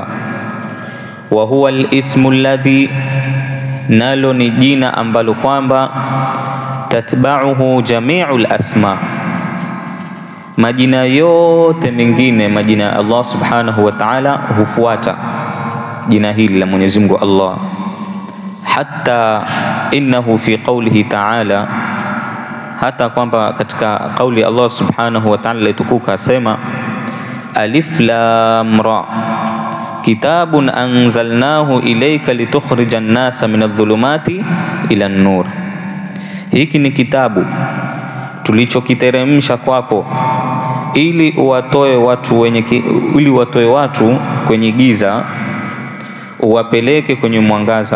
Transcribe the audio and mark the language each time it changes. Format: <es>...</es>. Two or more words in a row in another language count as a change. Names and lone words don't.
<ar>وهو الاسم الذي,</ar> <sw>nalo ni jina ambalo kwamba</sw> <ar>تتبعه جميع الأسماء,</ar> <sw>majina yote mengine, majina ya Allah</sw> <ar>سبحانه وتعالى</ar> <sw>hufuata jina hili la Mwenyezi Mungu Allah.</sw> <ar>حتى إنه في قوله تعالى,</ar> <sw>hata kwamba katika kauli Allah</sw> <ar>سبحانه وتعالى</ar> <sw>itukuka asema</sw> <ar>الر كتاب أنزلناه إليك لتخرج الناس من الظلمات إلى النور,</ar> <sw>hiki ni kitabu tulichokiteremsha kwako ili watoe watu kwenye giza uwapeleke kwenye mwangaza.</sw>